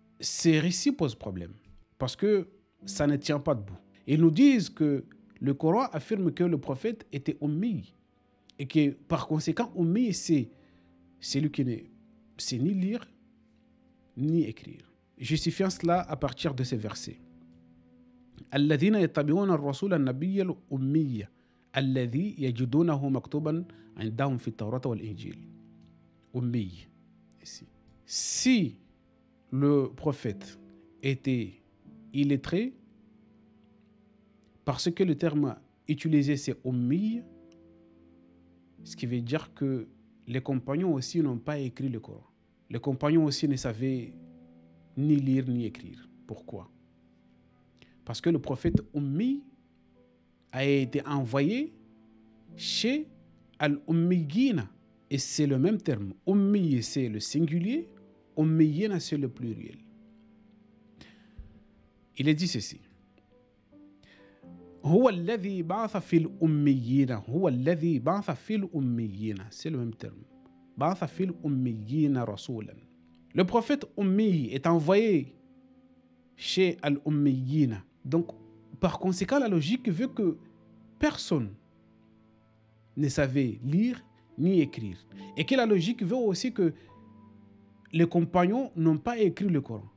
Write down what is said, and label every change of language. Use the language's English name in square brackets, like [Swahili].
[French] Ces récits posent problème parce que ça ne tient pas debout. Ils nous disent que le Coran affirme que le prophète était ummi et que par conséquent, ummi, c'est celui qui ne sait ni lire ni écrire. Justifiant cela à partir de ces versets. [Arabic] الذين يتبعون الرسول النبي الأمي الذي يجدونه مكتوبا عندهم في التوراة والإنجيل. أمي. [French] Si le prophète était illettré, parce que le terme utilisé c'est ummi, ce qui veut dire que les compagnons aussi n'ont pas écrit le Coran. Les compagnons aussi ne savaient ni lire ni écrire. Pourquoi? Parce que le prophète ummi a été envoyé chez al-ummiyina. Et c'est le même terme. Ummi, c'est le singulier. Ummiyina, c'est le pluriel. Il est dit ceci. [Arabic] هو الذي بعث في الأميين هو الذي بعث في الأميين. [French] C'est le même terme. [Arabic] بعث في الأميين رسولا. [French] Le prophète ummi est envoyé chez al-ummiyina. Donc, par conséquent, la logique veut que personne ne savait lire ni écrire. Et que la logique veut aussi que les compagnons n'ont pas écrit le Coran.